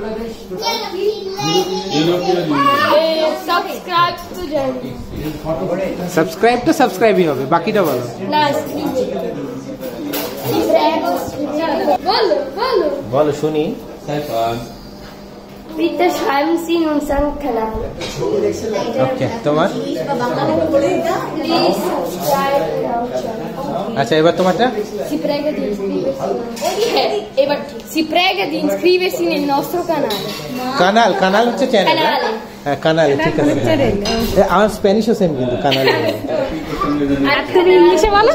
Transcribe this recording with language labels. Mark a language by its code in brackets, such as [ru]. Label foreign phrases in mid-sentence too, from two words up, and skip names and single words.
[bn] সাবস্ক্রাইব তো সাবস্ক্রাইবই হবে, বাকিটা বলো। বলো শুনি। [de] Bitte schreiben Sie in unseren Kanal. [bn] ওকে, তোমার? [en] Please subscribe our channel. [bn] আচ্ছা এবার তোমারটা? [it] Si prega di iscriversi. Si prega di iscriversi nel nostro canale. [bn] কানাল হচ্ছে চ্যানেল। [it] Canale. [bn] হ্যাঁ কানাল, ঠিক আছে। আমার স্প্যানিশও সেম কিন্তু কানাল। আর তুমি ইংলিশে বলো,